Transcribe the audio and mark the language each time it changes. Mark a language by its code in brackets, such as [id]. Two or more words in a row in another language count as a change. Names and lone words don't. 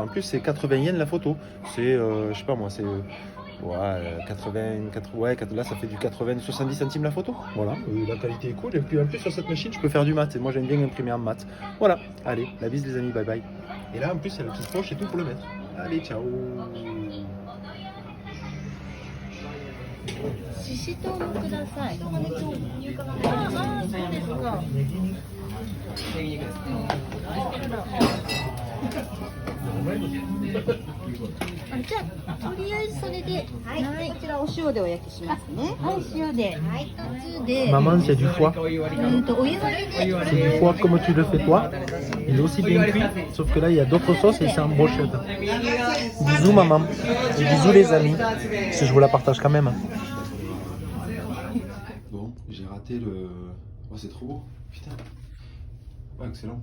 [fr] En plus, c'est 80 yens la photo. C'est, je sais pas moi, c'est... là ça fait du 80-70 centimes la photo. Voilà, la qualité est cool. Et puis en plus sur cette machine je peux faire du mat. Et moi j'aime bien imprimer en mat. Voilà, allez, la bise les amis, [en] bye bye. [fr] Et là en plus il y a la petite poche et tout pour le mettre. Allez, ciao. [ja] ししとうもください。ああ、そうですか。じゃあとりあえずそれで、はい、こちらお塩でお焼きしますね。はい、塩で。はい、2つで。 [fr] Maman, c'est du foie. [ja] お湯割りで。 [fr] C'est du foie comme tu le fais toi. Il est aussi bien cuit, sauf que là il y a d'autres sauces et c'est en brochette. Bisous maman. Et bisous les amis. Parce que je vous la partage quand même. Bon, j'ai raté le... Oh c'est trop beau, putain. Ouais, excellent.